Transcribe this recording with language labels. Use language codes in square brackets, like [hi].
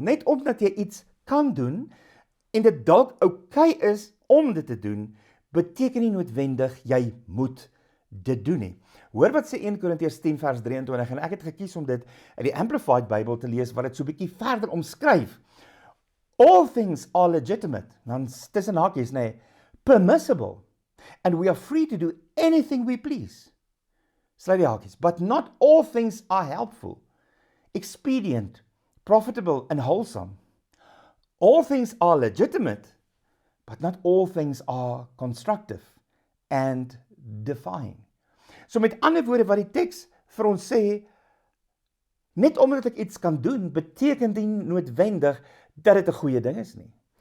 [af] Net omdat jy iets kan doen, en dit dalk oukei is om dit te doen, beteken nie noodwendig jy moet dit doen nie. Hoor wat sê 1 Korintiërs 10 vers 23 en ek het gekies om dit uit die Amplified Bible te lees wat dit so 'n bietjie verder omskryf. [en] All things are legitimate, [af] dan tussen hakies, nee, [en] permissible, and we are free to do anything we please. [af] Sluit die hakies, [en] but not all things are helpful, expedient, profitable and wholesome. All things are legitimate, but not all things are constructive and defying. [af] So met ander woorde wat die teks vir ons sê, net omdat ek iets kan doen, beteken dit nie noodwendig dat dit 'n goeie ding is nie.